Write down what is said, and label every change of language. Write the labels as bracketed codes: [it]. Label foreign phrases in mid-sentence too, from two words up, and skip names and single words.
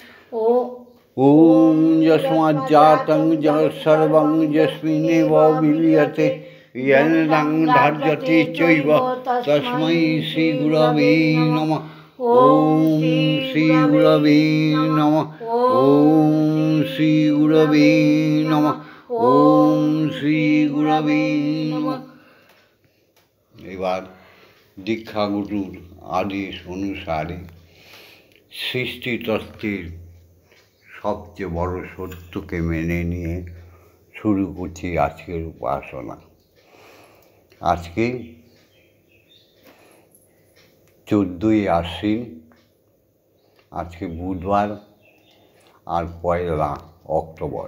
[sa] ॐ यस्माज्जातं सर्वं यस्मिन्नेव विलीयते येन धार्यते चैव तस्मै श्रीगुरवे नमः ॐ श्रीगुरवे नमः ॐ श्रीगुरवे नमः ॐ श्रीगुरवे नमः। [bn] এবার দীক্ষাগুরুর আদেশ অনুসারে সৃষ্টিতত্ত্বের সবচেয়ে বড় সত্যকে মেনে নিয়ে শুরু করছি আজকের উপাসনা। আজকে 14ই আশ্বিন, আজকে বুধবার আর 1 অক্টোবর।